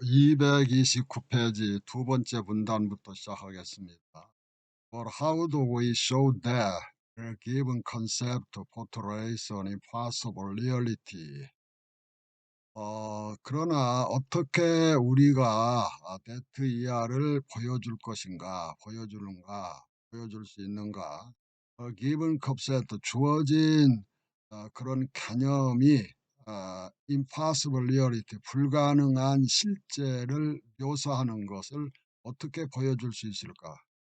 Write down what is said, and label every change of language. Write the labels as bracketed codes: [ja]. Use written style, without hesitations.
[ko] 229페이지 두 번째 문단부터 시작하겠습니다. [en] For how do we show that a given concept portrays an impossible reality? [ko] 그러나 어떻게 우리가 that ER을 보여줄 것인가, 보여줄 수 있는가? given concept, 주어진 그런 개념이 impossible reality, 불가능한 실제를 묘사하는 것을 어떻게 보여줄 수 있을까?